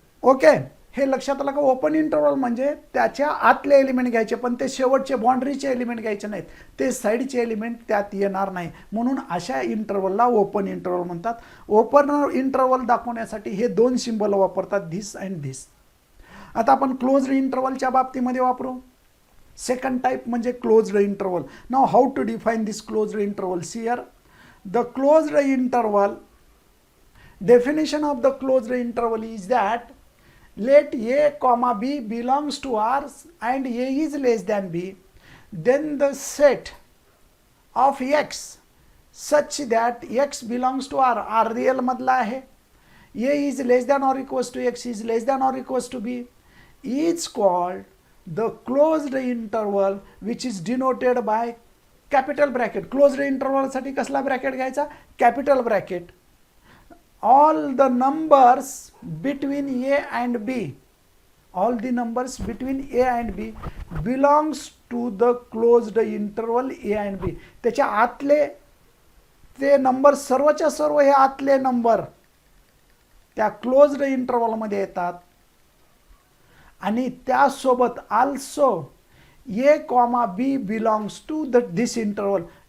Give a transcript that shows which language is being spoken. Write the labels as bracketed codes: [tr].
[mr] Okay, हे लक्षात आलं का? ओपन इंटरवल म्हणजे त्याच्या आतले एलिमेंट घ्यायचे, पण ते शेवटचे बाउंड्रीचे एलिमेंट घ्यायचे नाहीत, ते साईडचे एलिमेंट त्यात येणार नाही. म्हणून अशा इंटरवलला ओपन इंटरवल म्हणतात. ओपन इंटरवल दाखवण्यासाठी हे 2 सिंबल वापरतात, धिस अँड धिस. आता आपण क्लोज्ड इंटरवलच्या बाबतीमध्ये वापरू. सेकंड टाइप म्हणजे closed interval. [en] Now how to define this closed interval? Here the closed interval, definition of the closed interval is that let a comma b belongs to R and a is less than b, then the set of x such that x belongs to R, R real मधला आहे, a is less than or equals to x is less than or equals to b, is called the closed interval which is denoted by capital bracket. [mr] closed interval साठी कसला bracket घ्यायचा? Capital bracket. [en] all the numbers between a and b, all the numbers between a and b belongs to the closed interval a and b. [mr] त्याच्या आतले ते number, सर्वच्या सर्व हे आतले नंबर त्या क्लोज्ड इंटरवल मध्ये येतात. आणि त्यासोबत [en] Also a comma b belongs to this interval.